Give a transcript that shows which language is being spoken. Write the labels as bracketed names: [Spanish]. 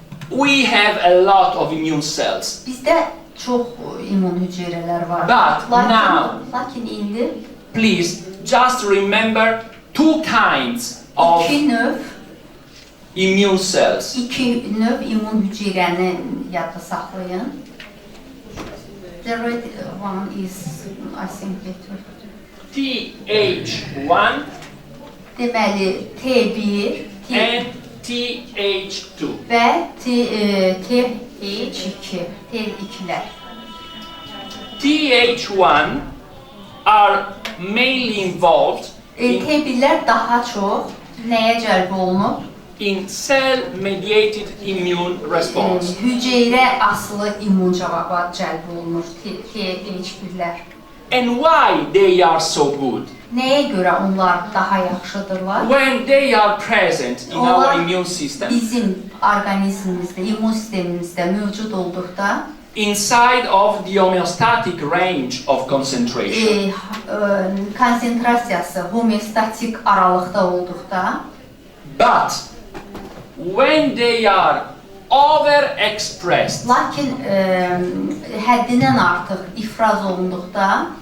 [English] We have a lot of immune cells. [Azerbaijani] Bizdə çox immun hüceyrələr var. [English] But now- [Azerbaijani] Lakin indi [English] Please just remember two kinds of [Azerbaijani] İki növ, [English] immune cells. [Azerbaijani] iki növ immun hüceyrəni yadda saxlayın. [English] The red one is, I think, better. Th1 [Azerbaijani] Deməli, T1 [English] and Th2. [Azerbaijani] və TH2, T2'lər. [English] Th1 are mainly involved [Azerbaijani] T1'lər daha çox nəyə cəlb olunub? [English] in cell-mediated immune response. [Azerbaijani] Hüceyrə asılı immun cavaba cəlb olunur TH1'lər. [English] And why they are so good? [Azerbaijani] Nəyə görə onlar daha yaxşıdırlar? [English] When they are present in our immune system, [Azerbaijani] Bizim orqanizmimizdə, immun sistemimizdə mövcud olduqda [English] inside of the homeostatic range of concentration. [Azerbaijani] Konsentrasiyası homeostatik aralıqda olduqda, [English] But when they are overexpressed, [Azerbaijani] lakin həddindən artıq ifraz olunduqda,